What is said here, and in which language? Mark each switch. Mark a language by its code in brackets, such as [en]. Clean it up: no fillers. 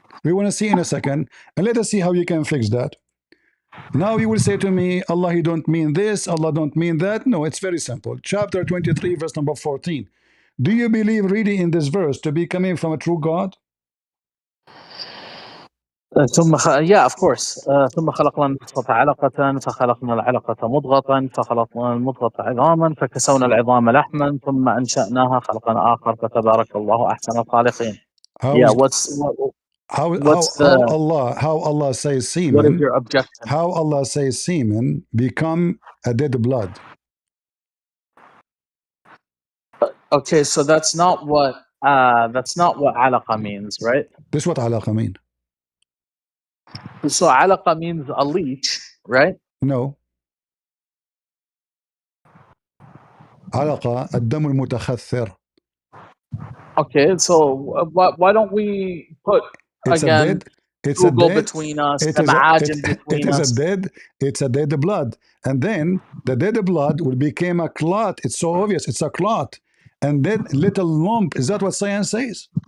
[en] We want to see in a second, and let us see how you can fix that. Now you will say to me, Allah, he don't mean this, Allah don't mean that. No, it's very simple. Chapter 23, verse number 14. Do you believe really in this verse to be coming from a true God? yeah, of course. [ar] ثم خلقنا النطفة علقة فخلقنا العلقة مضغة فخلقنا المضغة عظاما فكسونا العظام لحما ثم أنشأناها خلقا آخر فتبارك الله أحسن الخالقين. [en] How Yeah, is how Allah says semen? What is your objection? How Allah says semen become a dead blood? Okay, so that's not what alaqa means, right? This is what alaqa mean. So alaqa means a leech, right? No. [ar] alaqa الدم المتخثر. [en] Okay, so why don't we put again Google between us, imagine between us. It's a dead blood. And then the dead blood will become a clot. It's so obvious. It's a clot. And then little lump. Is that what science says?